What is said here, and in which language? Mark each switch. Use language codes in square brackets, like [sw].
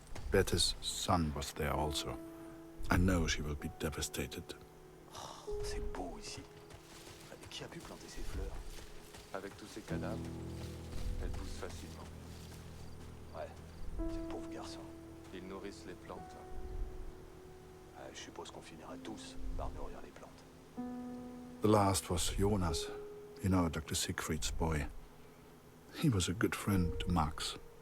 [en] Bette's son was there also. I know she will be devastated. [fr] Oh, c'est beau ici. Qui a pu planter ces fleurs? Avec tous ces cadavres, elles poussent facilement. Ouais, ces pauvres garçons. Ils nourrissent les plantes. Je suppose qu'on finira tous par nourrir les plantes. [en] The last was Jonas, you know, Dr. Siegfried's boy. He was a good friend to Max.